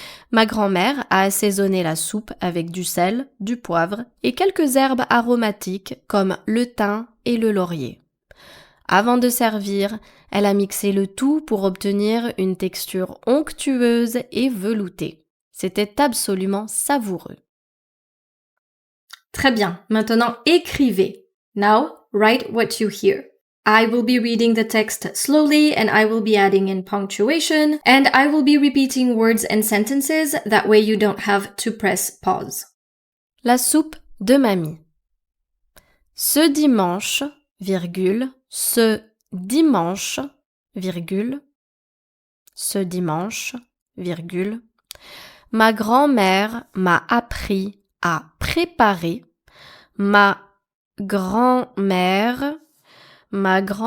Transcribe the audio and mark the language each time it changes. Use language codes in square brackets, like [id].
[fr] Ma grand-mère a assaisonné la soupe avec du sel, du poivre et quelques herbes aromatiques comme le thym et le laurier. Avant de servir, elle a mixé le tout pour obtenir une texture onctueuse et veloutée. C'était absolument savoureux. Très bien, maintenant écrivez. [en] Now, write what you hear. I will be reading the text slowly and I will be adding in punctuation and I will be repeating words and sentences, that way you don't have to press pause. [fr] La soupe de mamie. Ce dimanche, ce dimanche, ce dimanche, ma grand-mère m'a appris à préparer, ma grand-mère m'a